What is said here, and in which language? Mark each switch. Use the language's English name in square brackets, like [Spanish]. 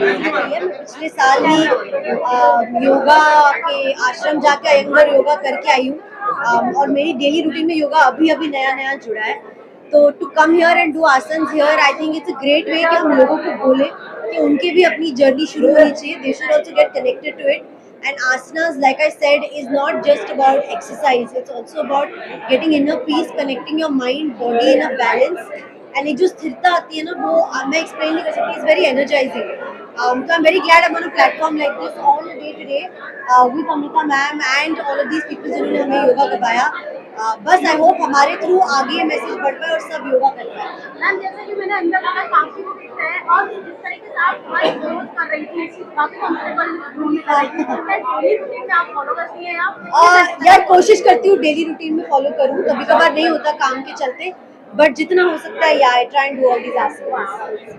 [Hindi] पिछले साल ही योगा के आश्रम जाकर अयंगर योगा करके आई हूँ और मेरी डेली रूटीन में योगा अभी अभी नया जुड़ा है। [English] तो to come here and do asanas here, I think it's a great way [Hindi] कि हम लोगों को बोले कि उनकी भी अपनी जर्नी शुरू होनी चाहिए। [English] They should also get connected to it. And asanas, like I said, is not just about exercise. It's also about getting inner peace, connecting your mind, body in a balance. [Hindi] And एक जो स्थिरता आती है ना, वो मैं explain नहीं कर सकती. [English] It's very energizing. So I'm very glad I'm on a platform like this all day today with Amrita ma'am and all of these people [Hindi] जिन्होंने हमें योगा करवाया. बस [English] I hope [Hindi] हमारे थ्रू आगे मैसेज बढ़ पाए और सब योगा कर पाए. मैम, जैसे कि मैंने अंदर का काफी है और जिस तरीके से आप हमारी ग्रोथ कर रही थी, काफी कंफर्टेबल रूम में कर रही थी, डेली रूटीन में आप फॉलो करती हैं आप? यार कोशिश करती हूँ डेली रूटीन में फॉलो करूँ. कभी कभार नहीं होता काम के चलते, बट जितना हो सकता है [English] I try and do all these aspects.